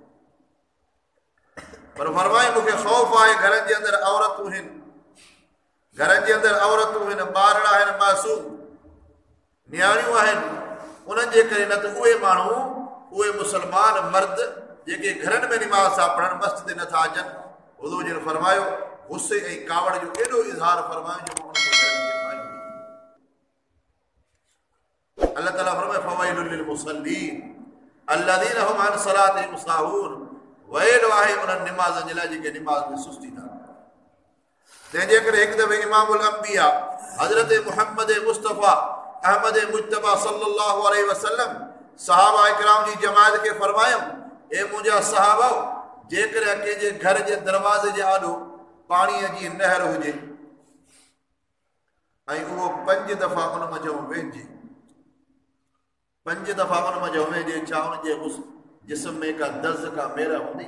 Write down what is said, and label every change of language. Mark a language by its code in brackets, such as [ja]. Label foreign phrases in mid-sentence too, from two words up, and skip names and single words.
[sd] पर फरमाए मूंखे ख़ौफ़ आहे घरनि जे अंदरि औरतूं आहिनि, घरनि जे अंदरि औरतूं आहिनि, ॿारड़ा आहिनि, मासूम नियाणियूं आहिनि, उन्हनि जे करे न त उहे माण्हू उहे मुसलमान मर्द जेके घरनि में निमाज़ था पढ़नि मस्जिद ते नथा अचनि, हुज़ूर जी फरमायो गुस्से ऐं कावड़ जो एॾो इज़हार फरमायो जो मां उन्हनि जे घरनि खे बाहियूं ॾेई छॾियूं। अल्लाह ताला फरमाए [ar] فويل للمصلين الذين هم عن صلاتهم ساهون, [sd] वैल आहे उन्हनि निमाज़नि जे लाइ जेके निमाज़ में सुस्ती था। तंहिंजे करे हिकु दफ़े [ar] إمام الأنبياء [sd] हज़रत मुहम्मद मुस्तफ़ा अहमद मुज्तबा [ar] صلى الله عليه وسلم [sd] सहाबा इकराम जी जमात खे फरमायमि, ए मुंहिंजा सहाबा, जेकर कंहिंजे घर जे दरवाज़े जे आॾो पाणीअ जी नहर हुजे ऐं उहो 5 दफ़ा उन मंझि वेंजे, 5 दफ़ा उन मंझि वेंजे, छा उनजे जिस्म में का दर्द का मेरा हूंदी?